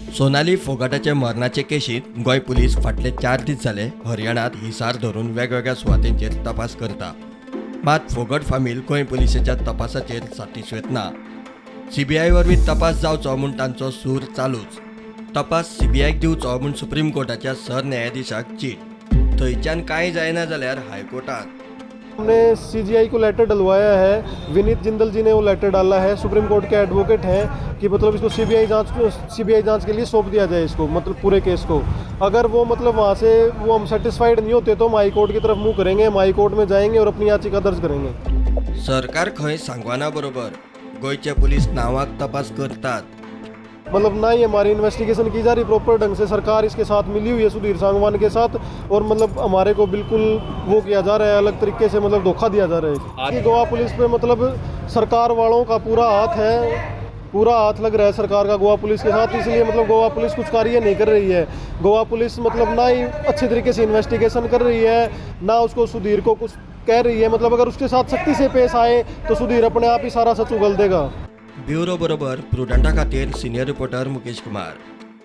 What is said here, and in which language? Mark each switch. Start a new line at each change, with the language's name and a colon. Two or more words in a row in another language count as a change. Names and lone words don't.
Konkani: सोनाली फोगाटाचे मरणाचे केशीत गोंय पुलीस फाटले 4 दीस जाले हरियाणात हिसार धरून वेगवेगळ्या सुवातींचेर तपास करता। मात फोगट फामील गोंय पुलिसाच्या तपासाचेर साटिस्वेत ना। सीबीआय वरवीं तपास जावचो म्हूण तांचो सूर चालूच। तपास सीबीआयक दिवचो म्हूण सुप्रीम कोर्टाच्या सरन्यायाधीशाक चीट। थंयच्यान कांय जायना जाल्यार हायकोर्टात।
Hindi: हमने सीजीआई को लेटर डलवाया है। विनीत जिंदल जी ने वो लेटर डाला है, सुप्रीम कोर्ट के एडवोकेट हैं कि मतलब इसको सीबीआई जांच के लिए सौंप दिया जाए इसको, मतलब पूरे केस को। अगर वो मतलब वहाँ से वो हम सेटिस्फाइड नहीं होते तो हम हाई कोर्ट की तरफ मुँह करेंगे, हम हाई कोर्ट में जाएंगे और अपनी याचिका दर्ज करेंगे।
Konkani: सरकार खंय सांगवाना बरोबर गोंयचे पुलीस नावाक तपास करतात।
Hindi: मतलब ना ही हमारी इन्वेस्टिगेशन की जा रही प्रॉपर ढंग से, सरकार इसके साथ मिली हुई है सुधीर सांगवान के साथ, और मतलब हमारे को बिल्कुल वो किया जा रहा है, अलग तरीके से मतलब धोखा दिया जा रहा है। गोवा पुलिस पे मतलब सरकार वालों का पूरा हाथ है, पूरा हाथ लग रहा है सरकार का गोवा पुलिस के साथ। इसलिए मतलब गोवा पुलिस कुछ कार्य नहीं कर रही है। गोवा पुलिस मतलब ना ही अच्छे तरीके से इन्वेस्टिगेशन कर रही है, ना उसको सुधीर को कुछ कह रही है। मतलब अगर उसके साथ सख्ती से पेश आए तो सुधीर अपने आप ही सारा सच उगल देगा।
Konkani: ब्युरो बरोबर प्रुडंटा खातीर सिनियर रिपोर्टर मुकेश कुमार।